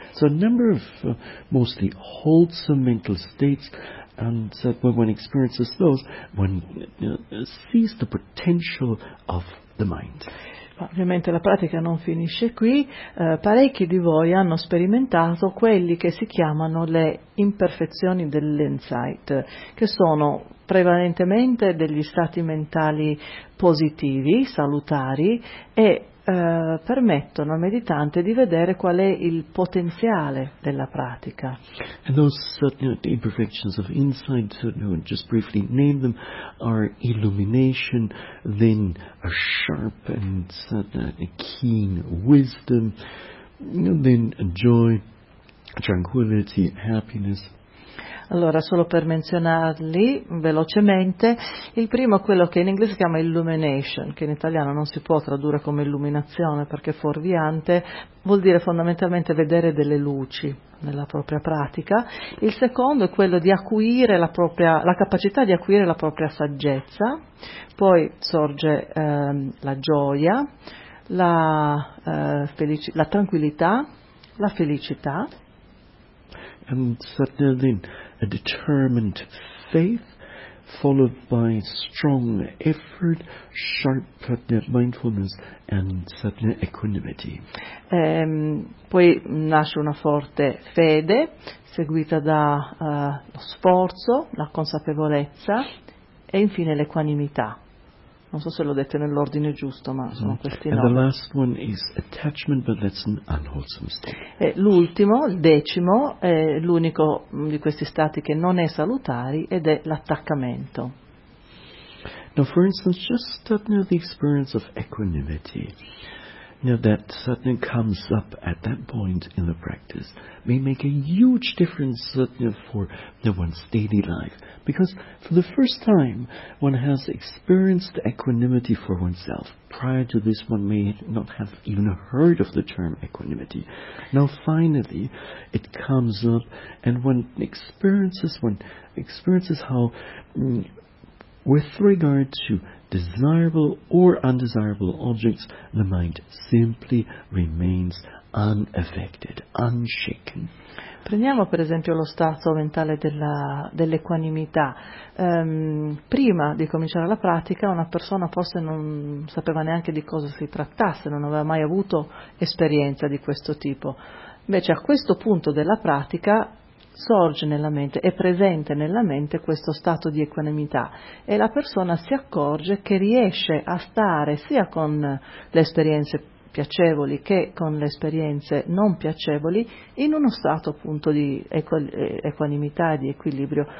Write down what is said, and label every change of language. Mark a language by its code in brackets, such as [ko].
[en] So a number of mostly wholesome mental states, and that when one experiences those, one sees the potential of the mind. [it] Ovviamente la pratica non finisce qui, parecchi di voi hanno sperimentato quelli che si chiamano le imperfezioni dell'insight, che sono prevalentemente degli stati mentali positivi, salutari, e permettono al meditante di vedere qual è il potenziale della pratica. [en] And those imperfections of insight, just briefly name them, are illumination, then a sharp and a keen wisdom, then a joy, tranquility, happiness. [it] Allora, solo per menzionarli velocemente, il primo è quello che in inglese si chiama illumination, che in italiano non si può tradurre come illuminazione perché è fuorviante, vuol dire fondamentalmente vedere delle luci nella propria pratica. Il secondo è quello di acuire la capacità di acuire la propria saggezza, poi sorge la gioia, la tranquillità, la felicità, [en] and suddenly then a determined faith followed by strong effort, sharp mindfulness and suddenly equanimity. [it] Poi nasce una forte fede seguita da lo sforzo, la consapevolezza e infine l'equanimità. Non so se l'ho detto nell'ordine giusto, ma sono questi nove. [en] And the last one is attachment, but that's an unwholesome state. [it] E l'ultimo, il decimo, è l'unico di questi stati che non è salutari ed è l'attaccamento. [en] Now, for instance, just suddenly the experience of equanimity, now that suddenly comes up at that point in the practice, may make a huge difference suddenly for the one's daily life. Because for the first time, one has experienced equanimity for oneself. Prior to this, one may not have even heard of the term equanimity. Now finally, it comes up, and one experiences how, with regard to desirable or undesirable objects, the mind simply remains unaffected, unshaken. [it] Prendiamo per esempio lo stato mentale dell'equanimità. Prima di cominciare la pratica, una persona forse non sapeva neanche di cosa si trattasse, non aveva mai avuto esperienza di questo tipo. Invece a questo punto della pratica sorge nella mente, è presente nella mente questo stato di equanimità e la persona si accorge che riesce a stare sia con le esperienze piacevoli che con le esperienze non piacevoli in uno stato appunto di equanimità e di equilibrio.